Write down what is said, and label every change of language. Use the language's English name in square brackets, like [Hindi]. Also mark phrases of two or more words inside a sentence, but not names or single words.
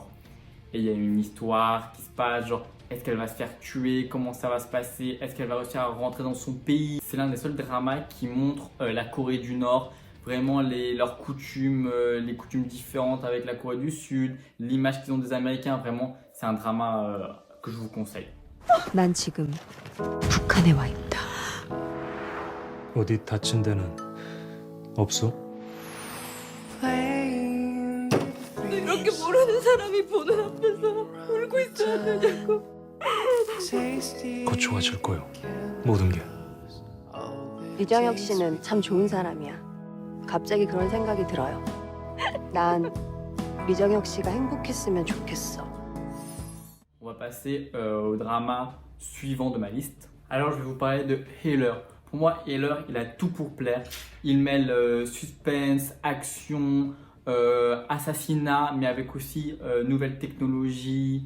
[French] Et il y a une histoire qui se passe, genre, est-ce qu'elle va se faire tuer? Comment ça va se passer? Est-ce qu'elle va réussir à rentrer dans son pays? C'est l'un des seuls dramas qui montre la Corée du Nord, vraiment leurs coutumes, les coutumes différentes avec la Corée du Sud, l'image qu'ils ont des Américains. Vraiment, c'est un drama que je vous conseille. [Korean] 난 지금 북한에 와 있다. 어디 다친 데는 없어? 이렇게 모르는 사람이 보는 앞에서 울고 있어야 되냐고. 곧 좋아질 거요. 모든 게. 리정혁 씨는 참 좋은 사람이야. 갑자기 그런 생각이 들어요. 난 리정혁 씨가 행복했으면 좋겠어. [French] On va passer au drama suivant de ma liste. Alors, je vais vous parler de Healer. Pour moi, Healer, il a tout pour plaire. Il mêle suspense, action, assassinat, mais avec aussi nouvelles technologies.